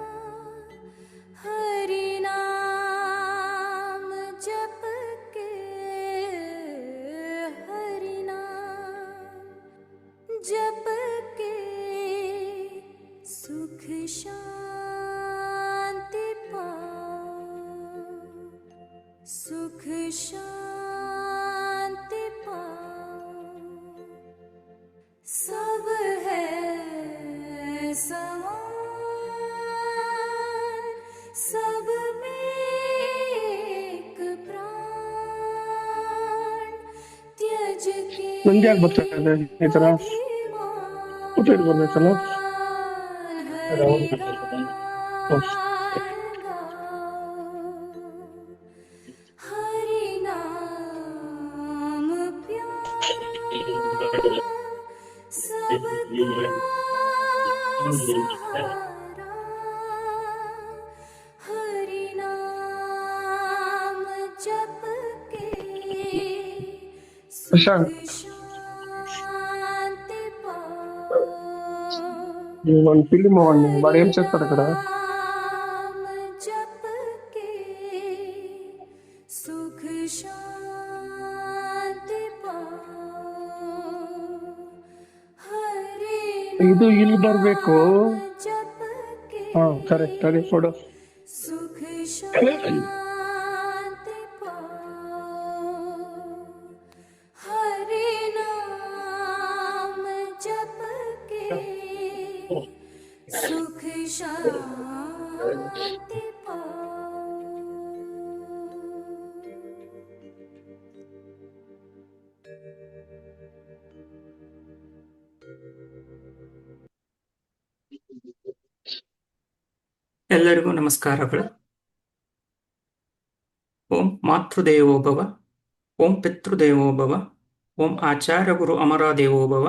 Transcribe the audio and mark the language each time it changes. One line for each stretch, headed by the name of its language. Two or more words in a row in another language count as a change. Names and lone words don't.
Hindi: हरि नाम जप के, हरि नाम जप के, सुख शांति पाओ, सुख शांति पाओ। सब है समान, सब में एक प्राण। त्यज के
Kannada: ನಂಗೆ ಯಾಕೆ ಬರ್ತಾ ಇದೆ ಈ ತರ ಊಟ ಇಟ್ಕೊಳ್ಬೇಕಲ್ಲ.
Hindi: हरि गान गाओ, हरि नाम प्यारा, सबका सहारा। हरि नाम जप के, सुख
Kannada: ಪ್ರಶಾಂತ್,
Hindi: शांति पाओ।
Kannada: ಒಂದು ಫಿಲ್ಮ್
Telugu: వాడు ఏం చేస్తాడు అక్కడ?
Hindi: नाम जप के, सुख शांति पाओ। हरि
Kannada: ಇದು ಇಲ್ಲಿ ಬರ್ಬೇಕು.
Hindi: जप के,
Kannada: ಹಾ ಕರೆಕ್ಟ್, ಅದೇ ಕೊಡು.
Hindi: सुख शांति पाओ। हरि नाम जप के, सुख शांति पाओ।
Kannada: ಎಲ್ಲರಿಗೂ ನಮಸ್ಕಾರಗಳು.
Sanskrit: ಓಂ ಮಾತೃದೇವೋಭವ, ಓಂ ಪಿತೃದೇವೋಭವ, ಓಂ ಆಚಾರ್ಯ ಗುರು ಅಮರದೇವೋಭವ.